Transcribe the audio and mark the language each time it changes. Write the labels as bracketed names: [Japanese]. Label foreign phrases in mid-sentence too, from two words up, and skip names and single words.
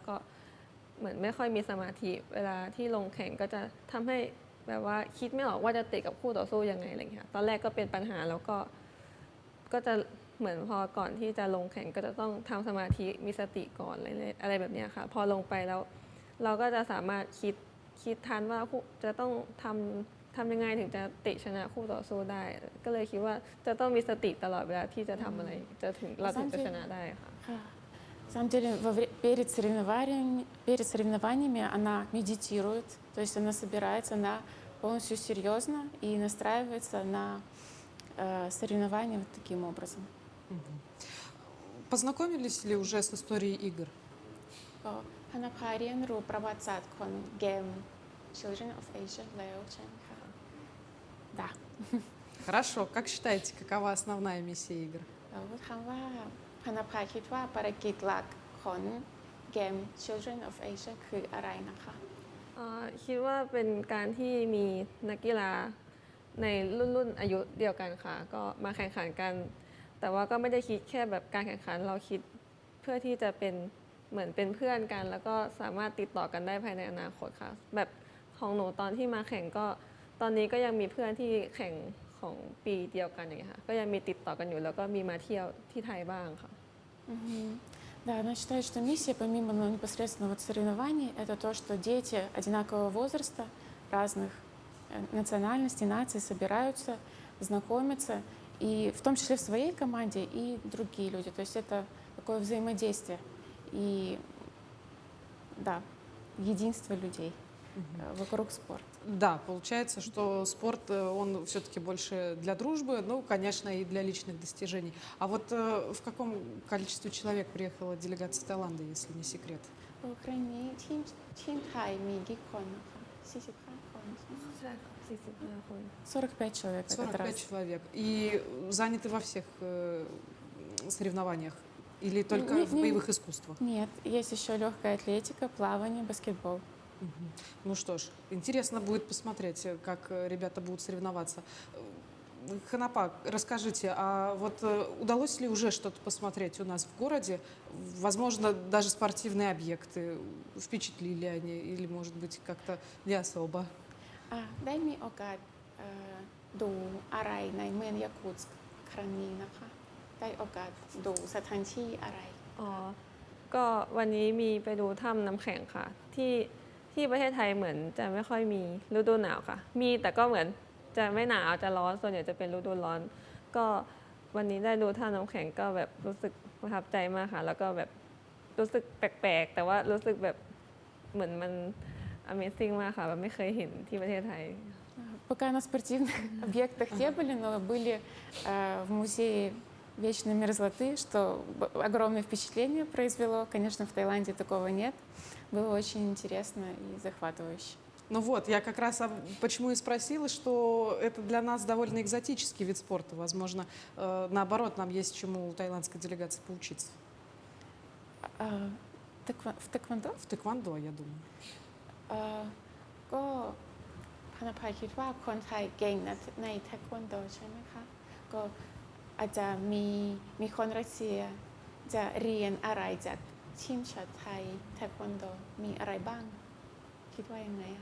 [Thai] ก็เหมือนไม่ค่อยมีสมาธิเวลาที่ลงแข่งก็จะทำให้แบบว่าคิดไม่ออกว่าจะเตะกับคู่ต่อสู้ยังไงอะไรอย่างเงี้ยตอนแรกก็เป็นปัญหาแล้วก็จะเหมือนพอก่อนที่จะลงแข่งก็จะต้องทำสมาธิมีสติก่อนอะไรแบบเนี้ยค่ะพอลงไปแล้วเราก็จะสามารถคิดทันว่าจะต้องทำยังไงถึงจะเตะชนะคู่ต่อสู้ได้ก็เลยคิดว่าจะต้องมีสติตลอดเวลาที่จะทำอะไรเราถึงจะชนะได้ค่ะ [Russian] На самом деле, перед соревнованиями она медитирует, то есть она собирается полностью серьезно и настраивается на соревнования вот таким образом. Познакомились ли уже с историей игр? [Thai] ก็พนภาเรียนรู้ประวัติศาสตร์ของเกม Children of Asia แล้วใช่ไหมคะ Да. [Russian] Хорошо. Как считаете, какова основная миссия игр? [Thai] เราถามว่าพนภาคิดว่าภารกิจหลักของเกม Children of Asia คืออะไรนะคะ คิดว่าเป็นการที่มีนักกีฬาในรุ่นอายุเดียวกันค่ะก็มาแข่งขันกันแต่ว่าก็ไม่ได้คิดแค่แบบการแข่งขันเราคิดพื่อที่จะเป็นเหมือนเป็นเพื่อนกัน แล้วก็สามารถติดต่อกันได้ภายในอนาคตค่ะแบบของหนูตอนที่มาแข่งก็ตอนนี้ก็ยังมีเพื่อนที่แข่งของปีเดียวกันอย่างเงี้ยค่ะก็ยังมีติดต่อกันอยู่แล้วก็มีมาเที่ยวที่ไทยบ้างค่ะ Мгм. [Russian] Да, она считает, что миссия, помимо непосредственного соревнований, это то, что дети одинакового возраста, разных национальностей, наций собираются, знакомятся, и в том числе в своей команде и другие люди. То есть это такое взаимодействие и, да, единство людей вокруг спорта. Да, получается, что спорт, он все-таки больше для дружбы, ну, конечно, и для личных достижений. А вот в каком количестве человек приехала делегация Таиланда, если не секрет? [Thai] ครั้งนี้ทีมไทยมีกี่คนนะคะ45 คนใช่ไหม ใช่ค่ะ45 คน [Russian] 45 человек в этот 45 раз. человек. И заняты во всех соревнованиях? Или только в боевых искусствах? Нет, есть еще легкая атлетика, плавание, баскетбол. Мгм. Ну что ж, интересно будет посмотреть, как ребята будут соревноваться. Ханапа, расскажите, а вот удалось ли уже что-то посмотреть у нас в городе? Возможно, даже спортивные объекты. Впечатлили они или, может быть, как-то не особо? [Thai] ได้มีโอกาสดูอะไรในเมืองยากูตสก์ครั้งนี้นะคะ ได้โอกาสดูสถานที่อะไร อ๋อ ก็วันนี้มีไปดูถ้ำน้ำแข็งค่ะ ที่ประเทศไทยเหมือนจะไม่ค่อยมีฤดูหนาวค่ะ มีแต่ก็เหมือนจะไม่หนาวจะร้อนส่วนใหญ่จะเป็นฤดูร้อน ก็วันนี้ได้ดูถ้ำน้ำแข็งก็แบบรู้สึกประทับใจมากค่ะ แล้วก็แบบรู้สึกแปลกๆ แต่ว่ารู้สึกแบบเหมือนมัน Amazing มากค่ะแบบไม่เคยเห็นที่ประเทศไทย [Russian] Пока на спортивных объектах не были, но были в музее вечной мерзлоты, что огромное впечатление произвело. Конечно, в Таиланде такого нет. Было очень интересно и захватывающе. Ну вот, я как раз почему и спросила, что это для нас довольно экзотический вид спорта. Возможно, наоборот, нам есть чему у таиландской делегации поучиться. В тэквондо? В тэквондо, я думаю. [Thai] ก็พนภัยคิดว่าคนไทยเก่งในเทควันโดใช่ไหมคะ ก็อาจจะมีคนรัสเซียจะเรียนอะไรจากทีมชาติไทยเทควันโดมีอะไรบ้าง คิดว่ายังไงอะ